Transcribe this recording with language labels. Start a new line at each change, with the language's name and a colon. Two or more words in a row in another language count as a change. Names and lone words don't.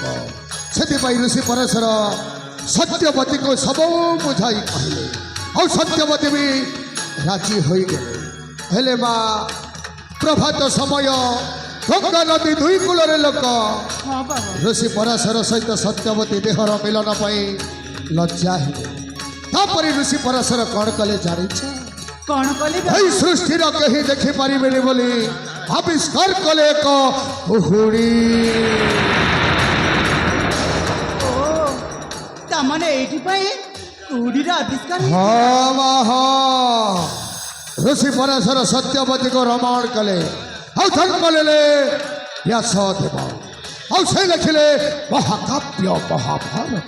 Odia: ସେଥିପାଇଁ ଋଷି ପରଶର ସତ୍ୟବତୀକୁ ସବୁ ବୁଝାଇ କହିଲେ, ଆଉ ସତ୍ୟବତୀ ବି ରାଜି ହୋଇଗଲେ। ହେଲେ ମା ପ୍ରଭାତ ସମୟ, ଗଙ୍ଗା ନଦୀ ଦୁଇ କୂଳରେ ଲୋକ। ହଁ ବାବା। ଋଷି ପରାଶର ସହିତ ସତ୍ୟବତୀ ଦେହର ମିଳନ ପାଇଁ ଲଜ୍ଜା ହେଲେ। ତାପରେ ଋଷି ପରାଶର କ'ଣ କଲେ ଜାଣିଛ? କ'ଣ କଲେ ବାବା? ଏଇ ସୃଷ୍ଟିର କେହି ଦେଖିପାରିବେନି ବୋଲି ଆବିଷ୍କାର କଲେ ଏକ କୁହୁଡ଼ି। ଓ ତାମାନେ ଏଇଥିପାଇଁ କୁହୁଡ଼ିର ଆବିଷ୍କାର ହେଇଛି? ହଁ ମା ହଁ। ଋଷି ପରାଶର ସତ୍ୟବତୀକୁ ରମଣ କଲେ, ଆଉ ଜନ୍ମ ନେଲେ ବ୍ୟାସଦେବ, ଆଉ ସେ ଲେଖିଲେ ମହାକାବ୍ୟ ମହାଭାରତ।